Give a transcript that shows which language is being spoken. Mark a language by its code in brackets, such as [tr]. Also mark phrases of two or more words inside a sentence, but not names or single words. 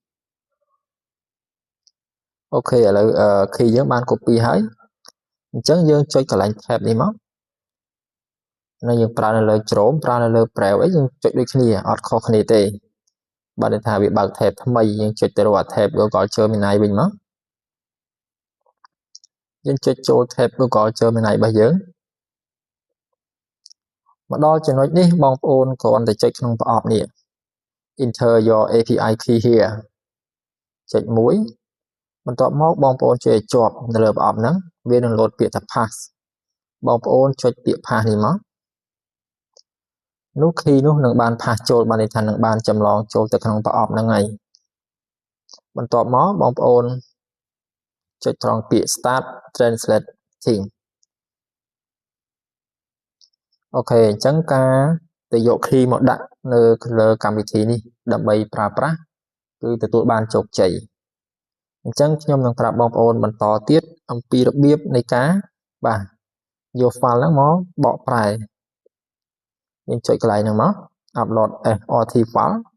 [km] អូខេឥឡូវ key យើងបាន copy ហើយអញ្ចឹងយើងចុចកន្លែង tab នេះមកនៅយើងប្រើនៅលើ Chrome ប្រើនៅលើ Brave អីយើងចុចដូចគ្នាអត់ខុសគ្នាទេបើន័យថាវាបើក tab ថ្មីយើងចុចទៅរក tab Google Gemini វិញមកយើងចុចចូល tab Google Gemini របស់យើង មកដល់ចំណុចនេះបងប្អូនគ្រាន់តែចុចក្នុងប្រអប់នេះ [en] Enter your API key here [km] ចុចមួយបន្ទាប់មកបងប្អូនជួយឲ្យជាប់នៅលើប្រអប់ហ្នឹងវានឹង load ពាក្យថា pass បងប្អូនចុចពាក្យ pass នេះមកនោះ key នោះនឹងបាន pass ចូលបានន័យថានឹងបានចម្លងចូលទៅក្នុងប្រអប់ហ្នឹងហើយបន្ទាប់មកបងប្អូនចុចត្រង់ពាក្យ [en] start translating [km] អូខេអញ្ចឹងការទៅយក key មកដាក់នៅលើកម្មវិធីនេះដើម្បីប្រើប្រាស់គឺទទួលបានជោគជ័យអញ្ចឹងខ្ញុំនឹងប្រាប់បងប្អូនបន្តទៀតអំពីរបៀបនៃការបាទយក file ហ្នឹងមកបកប្រែយើងចុចកន្លែងហ្នឹងមក [en] upload SRT file